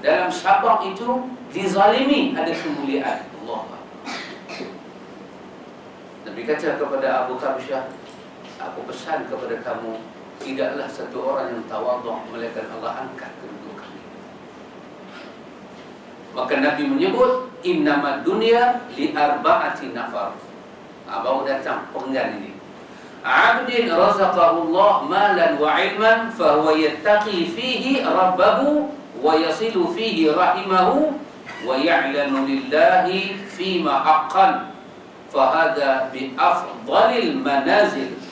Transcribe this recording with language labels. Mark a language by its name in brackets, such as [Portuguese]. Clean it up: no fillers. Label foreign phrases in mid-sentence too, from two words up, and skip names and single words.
[Malay] Dalam sabar itu, dizalimi ada kemuliaan. Allah. Nabi kata kepada Abu Kabsyah, aku pesan kepada kamu, tidaklah satu orang yang tawadhu malaikat Allah angkat kedudukan. Maka Nabi menyebut [Arabic] إنما الدنيا لأربعة نفر. [Malay] Baru datang penggan ini. [Arabic] عبد رزقه الله مالا وعلما فهو يتقي فيه ربه ويصل فيه رحمه ويعلم لله فيه حقا فهذا بأفضل المنازل.